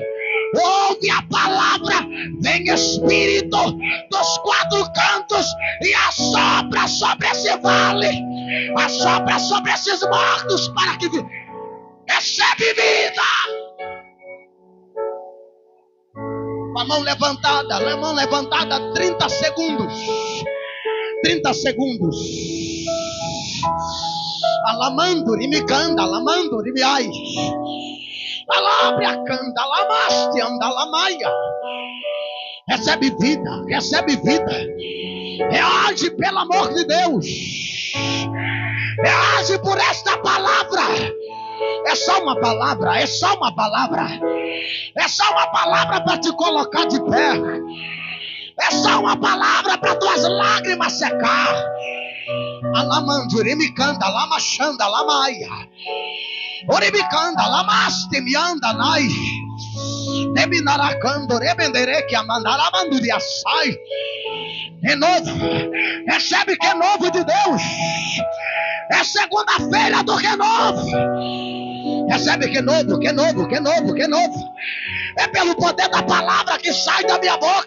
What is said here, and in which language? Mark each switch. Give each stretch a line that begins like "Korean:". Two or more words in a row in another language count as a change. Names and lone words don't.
Portuguese: Ouve a palavra, vem Espírito dos quatro cantos e assopra sobre esse vale, assopra sobre esses mortos para que recebe vida. Com a mão levantada, 30 segundos. 30 segundos. Alamando, rimicanda, alamando, rimiai. Alabria canda, alamaste, andalamaia. Recebe vida, recebe vida. Reage pelo amor de Deus. Reage por esta palavra. É só uma palavra, é só uma palavra. É só uma palavra para te colocar de pé. É só uma palavra para tuas lágrimas secar. Alamandurimicanda, alamachanda, alamaia. Oribicanda, lamaste, mianda, nai. Nebinaracando, rebendere, que amandaramando de assai. Renovo, recebe que é novo de Deus. É segunda-feira do renovo. Recebe que novo, que novo, que novo, que novo. É pelo poder da palavra que sai da minha boca.